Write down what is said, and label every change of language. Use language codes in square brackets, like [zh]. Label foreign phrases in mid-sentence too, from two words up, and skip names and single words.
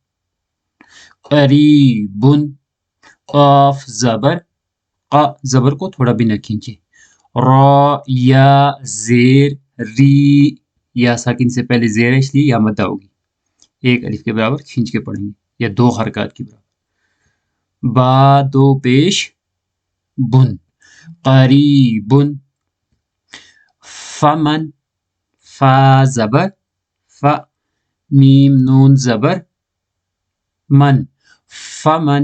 [ur] قریبن، قاف زبر قا، زبر کو تھوڑا بھی نہ کھینچے. را یا زیر ری، یا ساکن سے پہلے زیر ہے اس لیے یا مدہ ہوگی، ایک الف کے برابر کھینچ کے پڑھیں گے، یا دو حرکات کے برابر. با دو پیش بن، قریبن. فمن، فا زبر ف، میم نون زبر من، فمن.